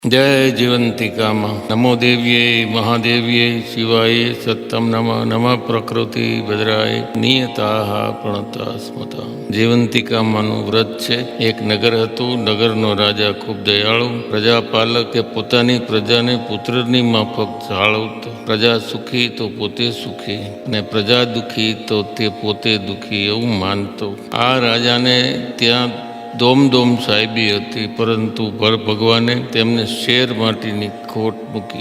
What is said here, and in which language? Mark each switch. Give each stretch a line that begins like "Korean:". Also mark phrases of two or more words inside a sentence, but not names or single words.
Hindi: जय जीवंतिका माँ।
Sanskrit: नमो देव्ये महादेव्ये शिवाय सत्तम नमः नमः प्रकृति भद्राय नियताः प्रणता स्मता।
Gujarati: जीवंतिका माનું વ્રત છે। એક નગર હતું। નગરનો રાજા ખૂબ દયાળુ, પ્રજાપાલક કે પોતાની પ્રજાને પુત્રની માફક જાળવતો। પ્રજા સુખી તો પોતે સુખી અને પ્રજા દુઃખી તો તે પોતે દુઃખી એવું માનતો। આ રાજાને ત્યાં દોમ સાહેબી હતી, પરંતુ ભગવાને તેમને શેર માટીની ખોટ મૂકી।